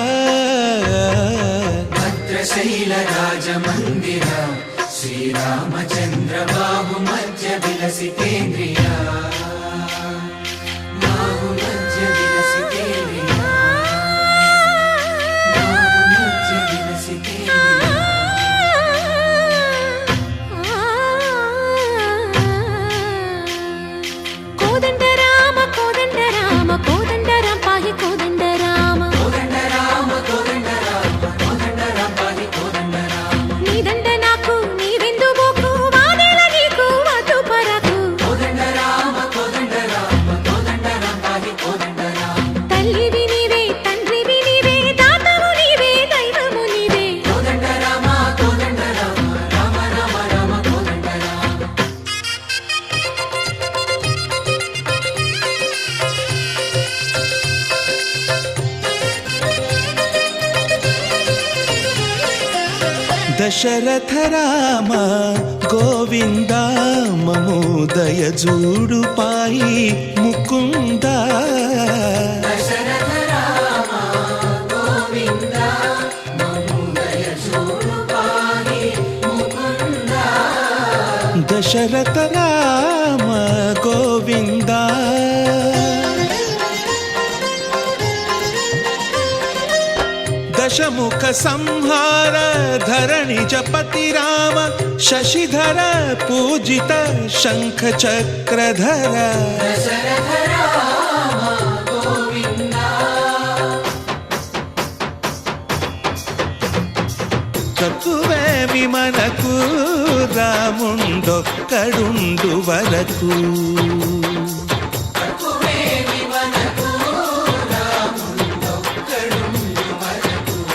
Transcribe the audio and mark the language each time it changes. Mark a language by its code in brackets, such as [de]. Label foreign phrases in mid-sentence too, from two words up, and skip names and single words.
[sa] भद्रशैलराजमन्दिर श्रीरामचन्द्र बाहुमध्य विलसितेन्द्रिया बाहुमध्य विलसितेन्द्रिया बाहुमध्य विलसितेन्द्रिया। [te] కోదండ రామ కోదండ రామ కోదండ రామ పాహి కోదండ రామ కోదండ రామ కోదండ రామ కోదండ రామ పాహి కోదండ రామ నీదండ నాకు నీవెందు బోకు వాదేల నీకు వద్దు పరకు కోదండ రామ కోదండ రామ కోదండ రామ పాహి కోదండ రామ తల్లివి నీవే తండ్రివి నీవే దాతవు నీవే దైవము నీవే కోదండ రామ కోదండ రామ రామ రామ రామ కోదండ రామ దశరథ రామ గోవింద మమ్ము దయ జూడు పాహి ముకుంద దశరథ రామ గోవింద మముదయ జూడు పాహి ముకుంద దశరథ రామ గోవింద దశముఖ సంహార ధరణి జపతి రామ శశిధర పూజిత శంఖ చక్రధర दशरथ राम गोविंद తక్కువేమి మనకు రాముండొక్కడుండు వరకు తక్కువేమి మనకు రాముండొక్కడుండు వరకు